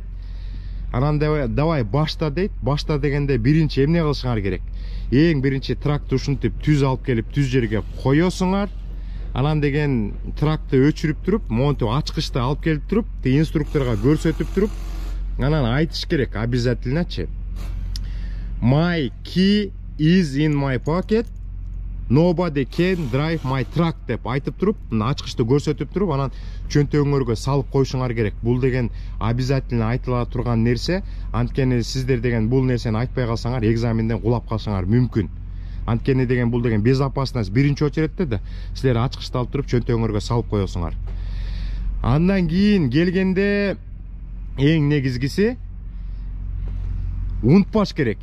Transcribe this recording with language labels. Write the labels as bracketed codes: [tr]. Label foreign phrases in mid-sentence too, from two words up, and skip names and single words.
[ky] Анан давай башта дейт. Башта дегенде биринчи эмне кылышыңар керек? Эң биринчи тракты ушинтип түз алып келип түз жерге коесуңар. Анан деген тракты өчүрүп туруп, монтип ачкычты алып келип туруп, инструкторго көрсөтүп туруп, анан айтыш керек обязательночи. [en] My key is in my pocket. Nobody can drive my truck [ky] деп айтып туруп, ачкычты көрсөтүп туруп, анан чөнтөгүңөргө салып коюшуңар керек. Бул деген обязательно айтыла турган нерсе. Анткени сиздер деген бул нерсени айтпай калсаңар, экзаменден кулап калсаңар мүмкүн. Анткени деген бул деген безопасность биринчи очередте да. Силер ачкычты алып туруп чөнтөгүңөргө салып коесуңар. Андан кийин келгенде эң негизгиси унутпаш керек.